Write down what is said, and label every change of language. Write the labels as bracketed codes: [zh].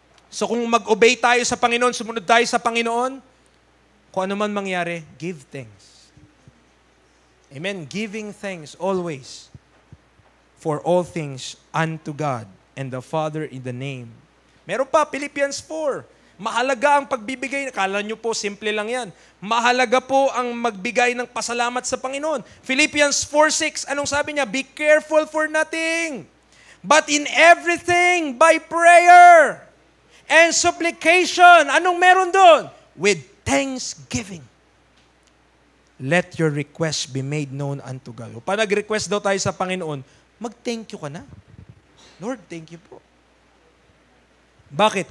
[tl] So kung mag-obey tayo sa Panginoon, sumunod tayo sa Panginoon, kung ano man mangyari, give thanks. Amen. [en] Giving thanks always for all things unto God and the Father in the name. [tl] Meron pa, Philippians 4. Mahalaga ang pagbibigay. Akala nyo po, simple lang yan. Mahalaga po ang magbigay ng pasalamat sa Panginoon. Philippians 4:6, anong sabi niya? [en] Be careful for nothing, but in everything by prayer and supplication. [tl] Anong meron doon? [en] With thanksgiving. Let your request be made known unto God. [tl] O, pag nag-request daw tayo sa Panginoon, mag-thank you ka na. Lord, thank you po. Bakit?